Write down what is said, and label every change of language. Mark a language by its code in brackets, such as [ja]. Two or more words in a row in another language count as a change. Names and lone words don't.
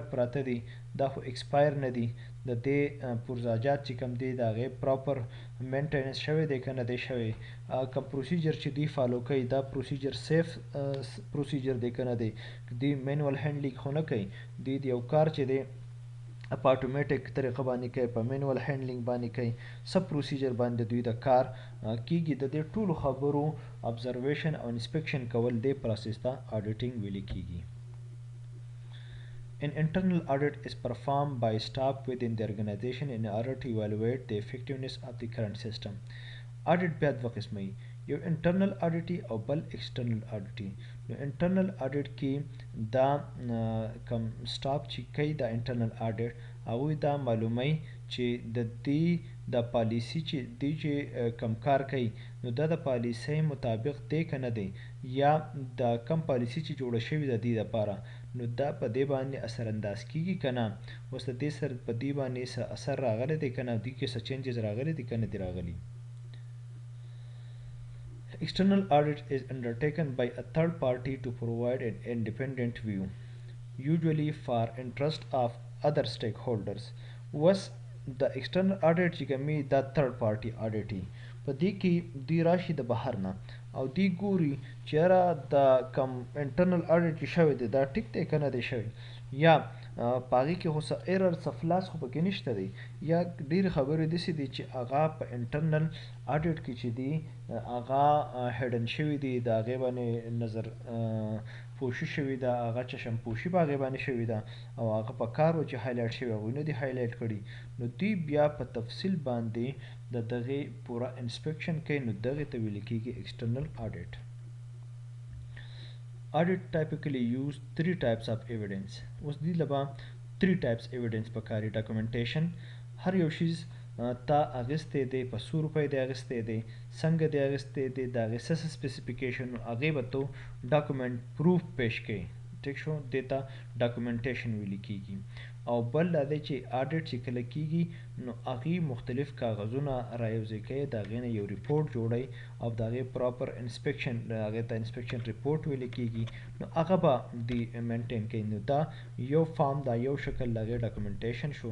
[ps] کوم پراډکټ پراته دي دا خو ایکسپایر نه دي د دې پرزاجات چې کوم دی د هغې [en] proper maintenance [ps] شوی دی که نه دی شوی، کوم پروسیجر چې دوی فالو کوي دا [en] procedure safe procedure [ps] دی که نه دی، دوی [en] manual handling [ps] خو نه کوي، دوی د یو کار چې دی په اتوماتیک طریقه باندې کوي، په [en] manual handling [ps] باندې کوي، [en] sub procedure [ps] باندې دوی د کار کیږي. د دې ټولو خبرو ابزرویشن او انسپیکشن کول دې پروسیس ته اډیټینګ ویل کیږي. [en] An internal audit is performed by staff within the organization in order to evaluate the effectiveness of the current system. [ps] Audit بیا دوه قسمه وي، یو [en] internal audit [ps] او بل [en] external audit. [ps] نو [en] internal audit [ps] کې دا کم staff چې کوي دا [en] internal audit [ps] هغوی دا معلوموي چې د دې د پالیسي چې دوی چې کم کار کوي نو دا د پالیسۍ مطابق دی که نه دی، یا د کم پالیسي چې جوړه شوې ده دې دپاره نو دا په دې باندې اثر انداز کیږي که نه، اوس د دې سره په دې باندې څه اثر راغلی دی که نه، دوی کې څه چینجز راغلی دي که نه دي راغلي. [en] External audit is undertaken by a third party to provide an independent view, usually for interest of other stakeholders. [ps] Was د [en] external audit [ps] چې کومي دا [en] third party audit [ps] په دې کې دوی راشي د بهر نه او دوی ګوري چې یاره د کم [en] internal audit [ps] چې شوی دی دا ټیک دی که نه دی شوی، یا په هغې کې خو څه ایرر څه فلاس خو پکې نشته دی، یا ډېرې خبرې داسې دي چې هغه په [en] internal audit [ps] کې چې دي هغه هیډن شوي دي، د هغې باندې نظر پوشي شوې ده، هغه چشم پوشي په هغې باندې شوې ده او هغه په کار و چې هایلایټ شوي هغوی نه دي هایلایټ کړي، نو دوی بیا په تفصیل باندې د دغې پوره انسپیکشن کوي، نو دغې ته ویل کېږي [en] external audit. Audit typically use three types of evidence. [ps] اوس دې لبا [en] three types evidence [ps] پکاري. documentation، هر یو شیز تا اغستی دی په 100 روپۍ دی اغستی دی، څنګه دی اغستی دی، د هغې څه سپیسیفیکیشن هغې به تو [en] document proof [ps] پیش کوي، ټیک شو، دې ته ډاکومنټیشن ویل کېږي. او بل دا دی چې اډیټ چې کله کېږي نو هغې مختلف کاغذونه رایوځای کوي، د هغې نه یو ریپورټ جوړوي او د هغې [en] proper inspection, [ps] هغې ته [en] inspection report [ps] ویل کېږي، نو هغه به دی مینټین کوي، نو دا یو فارم دا یو شکل د هغې ډاکومنټیشن شو.